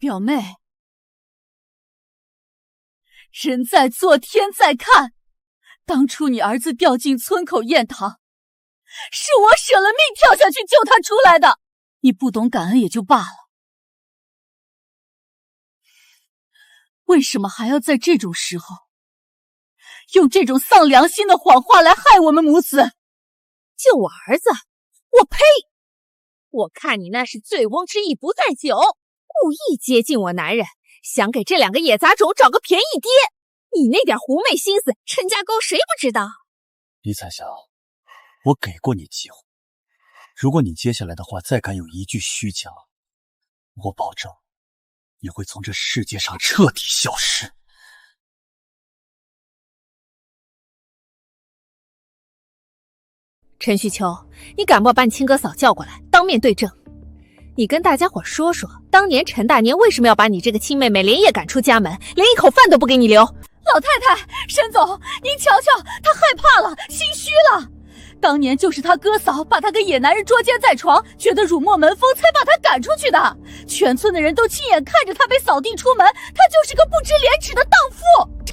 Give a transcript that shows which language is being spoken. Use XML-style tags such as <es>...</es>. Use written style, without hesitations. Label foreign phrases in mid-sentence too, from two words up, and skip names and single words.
<zh>表妹，人在做天在看，当初你儿子掉进村口堰塘，是我舍了命跳下去救他出来的，你不懂感恩也就罢了，为什么还要在这种时候用这种丧良心的谎话来害我們母子？救我兒子？我呸！我看你那是醉翁之意不在酒，故意接近我男人，想給這兩個野雜種找個便宜爹。你那點狐媚心思，陳家溝誰不知道？李彩霞，我給過你機會，如果你接下來的話再敢有一句虛假，我保證你會從這世界上徹底消失。陳旭秋，你敢不把你親哥嫂叫過來，當面對證？你跟大家夥說說，當年陳大年為什麼要把你這個親妹妹連夜趕出家門，連一口飯都不給你留？老太太，沈總，您瞧瞧，她害怕了，心虛了。當年就是她哥嫂把她跟野男人捉姦在床，覺得辱沒門風，才把她趕出去的。全村的人都親眼看着她被掃地出門，她就是個不知廉恥的蕩婦。</zh>